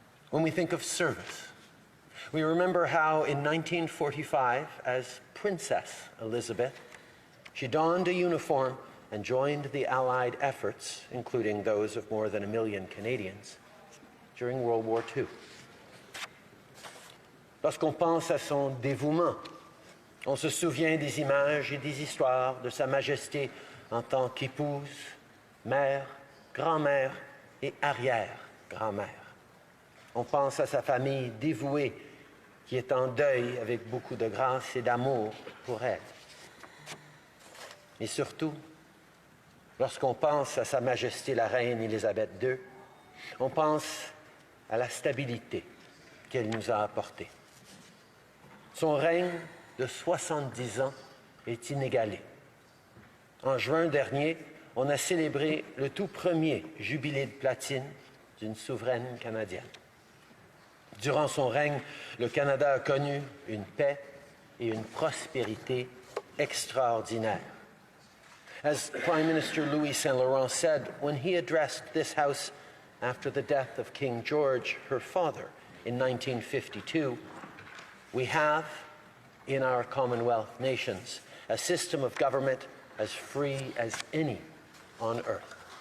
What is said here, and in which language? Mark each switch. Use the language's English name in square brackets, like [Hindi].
[English] When we think of service, we remember how in 1945, as Princess Elizabeth, she donned a uniform and joined the Allied efforts, including those of more than 1 million Canadians, during World War II. [French] Lorsqu'on pense à son dévouement, on se souvient des images et des histoires de Sa Majesté en tant qu'épouse, mère, grand-mère et arrière-grand-mère. On pense à sa famille dévouée qui est en deuil avec beaucoup de grâce et d'amour pour elle. Et surtout, lorsqu'on pense à Sa Majesté la reine Elizabeth II, on pense à la stabilité qu'elle nous a apportée. Son règne de 70 ans est inégalé. En juin dernier, on a célébré le tout premier jubilé de platine d'une souveraine canadienne. Durant son règne, le Canada a connu une paix et une prospérité extraordinaires. [English] As Prime Minister Louis Saint-Laurent said when he addressed this House after the death of King George, her father, in 1952, we have, in our Commonwealth nations, a system of government as free as any on earth.